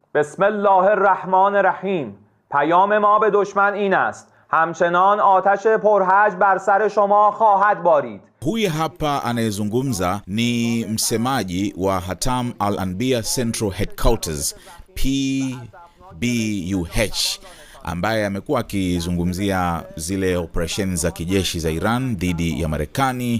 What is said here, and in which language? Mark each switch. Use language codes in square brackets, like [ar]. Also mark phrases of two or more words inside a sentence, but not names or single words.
[ar] بسم الله الرحمن الرحیم. [fa] پیام ما به دشمن این است: همچنان آتش پرهج بر سر شما خواهد بارید. [sw] Huyu hapa anayezungumza ni msemaji wa Hatam al-Anbiya Central Headquarters PBUH, ambaye amekuwa akizungumzia zile operesheni za kijeshi za Iran dhidi ya Marekani.